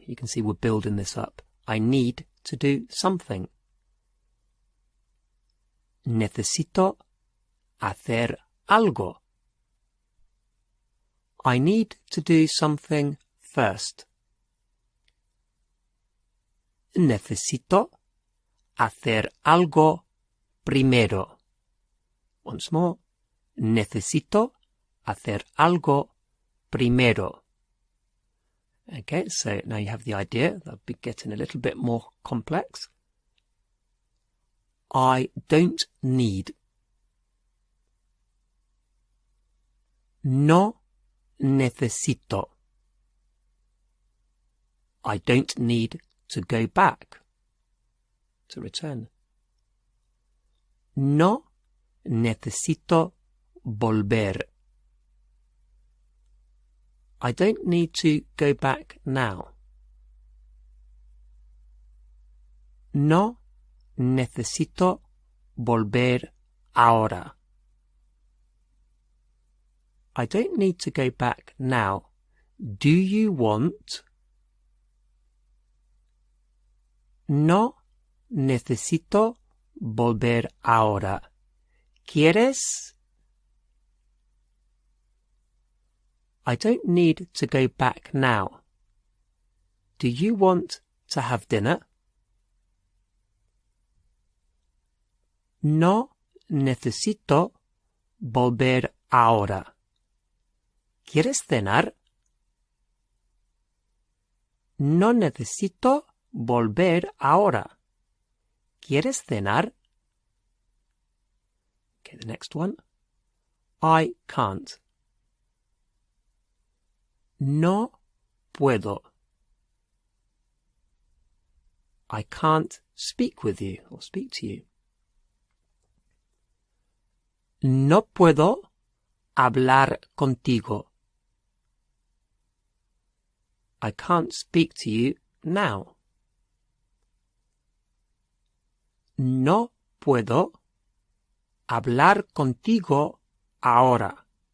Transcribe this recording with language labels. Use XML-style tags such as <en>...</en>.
<en>You can see we're building this up. I need to do something.</en> <es>Necesito hacer algo.</es> <en>I need to do something first.</en> <es>Necesito hacer algo primero.</es> <en>Once more.</en> <es>Necesito hacer algo primero.</es> <en>Okay, so now you have the idea. That'll be getting a little bit more complex. I don't need.</en> <es>No necesito.</es> <en>I don't need to go back. To return.</en> <es>No necesito volver.</es> <en>I don't need to go back now.</en> <es>No necesito volver ahora.</es> <en>I don't need to go back now. Do you want?</en> <es>No necesito volver ahora. ¿Quieres?</es> <en>I don't need to go back now. Do you want to have dinner?</en> <es>No necesito volver ahora. ¿Quieres cenar? No necesito volver ahora. ¿Quieres cenar?</es> <en>Okay, the next one. I can't.</en> <es>No puedo.</es> <en>I can't speak with you or speak to you.</en> <es>No puedo hablar contigo.</es> <en>I can't speak to you now.</en> <es>No puedo hablar contigo ahora.</es>